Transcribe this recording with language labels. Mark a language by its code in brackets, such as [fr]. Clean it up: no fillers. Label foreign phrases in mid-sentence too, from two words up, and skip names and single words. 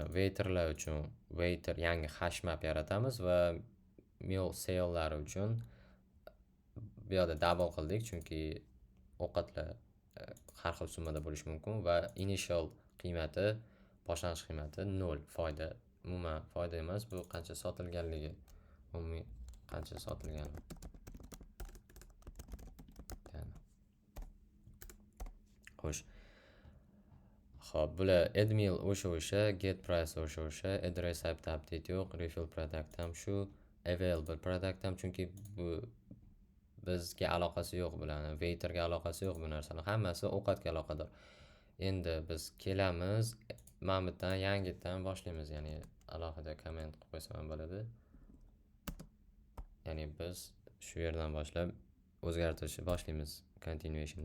[uz] Waiterlar uchun waiter yangi [en] hash map [uz] yaratamiz va [en] meal sale'lar [uz] uchun bu yerda double qildik, chunki ovqatlar har xil summada bo'lishi mumkin va initial qiymati, boshlang'ich qiymati 0, foyda. Umuman foyda emas, bu qancha sotilganligi. Umumiy qancha sotilgani. Xo'sh. Xo'p, bular [en] add meal [uz] o'sha, [en] get price [uz] o'sha, [en] address type update [uz] yo'q, [en] refill product [uz] ham shu, [en] available product [uz] ham, chunki bu bizga aloqasi yo'q bularning, waiterga aloqasi yo'q bu narsalar. Hammasi ovqatga aloqador. Endi biz kelamiz, mana bu yerdan yangidan boshlaymiz, ya'ni alohida comment qilib qo'ysam ham bo'ladi. Ya'ni biz shu yerdan boshlab o'zgartirishni boshlaymiz continuationda.